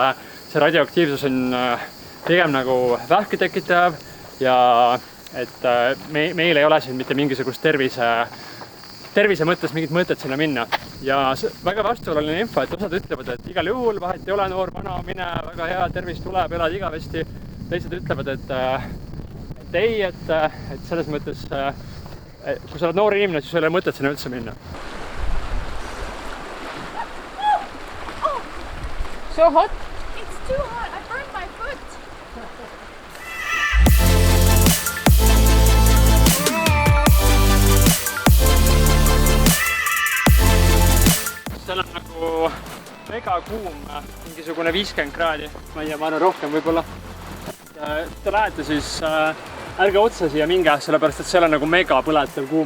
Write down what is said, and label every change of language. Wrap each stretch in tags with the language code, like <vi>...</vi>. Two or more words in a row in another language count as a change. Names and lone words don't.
<et>See radioaktiivsus on pigem nagu vähki tekitav ja et meil ei ole siin mitte mingisugust tervise mõttes mingit mõtet sinna minna. Ja väga vastuoluline info, et osad ütlevad, et igal juhul vahet ei ole, noor, vana, mine, väga hea, tervis tuleb, elad igavesti. Teised ütlevad, et ei, et selles mõttes, kui sa oled noor inimene, siis ei ole mõtet sinna üldse minna.</et> <en>So hot? It's too hot. I burned my foot.</en> <et>Seal on nagu mega kuum, mingisugune 50 kraadi. Ma ei tea, ma arvan rohkem võib-olla. Te lähete siis ärge otsa siia minge, sellepärast et seal on nagu mega põletav kuum.</et>